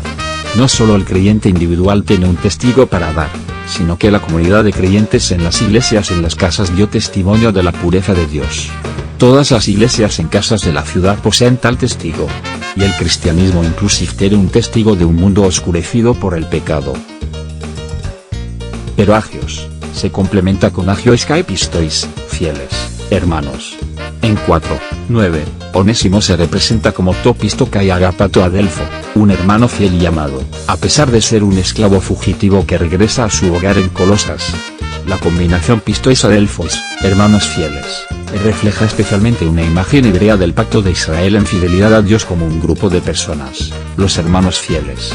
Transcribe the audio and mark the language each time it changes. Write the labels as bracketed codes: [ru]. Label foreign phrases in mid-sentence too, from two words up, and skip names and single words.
[es] No solo el creyente individual tiene un testigo para dar, sino que la comunidad de creyentes en las iglesias en las casas dio testimonio de la pureza de Dios. Todas las iglesias en casas de la ciudad poseen tal testigo. Y el cristianismo inclusive tiene un testigo de un mundo oscurecido por el pecado. pero agios se complementa con [el] ἁγίοις καὶ πιστοῖς, [es] fieles, hermanos. En 4:9, Onésimo se representa como [el] τῷ πιστῷ καὶ ἀγαπητῷ ἀδελφῷ, [es] un hermano fiel y amado, a pesar de ser un esclavo fugitivo que regresa a su hogar en Colosas. La combinación [el] πιστοὶ ἀδελφοί, [es] hermanos fieles, refleja especialmente una imagen hebrea del pacto de Israel en fidelidad a Dios como un grupo de personas, los hermanos fieles.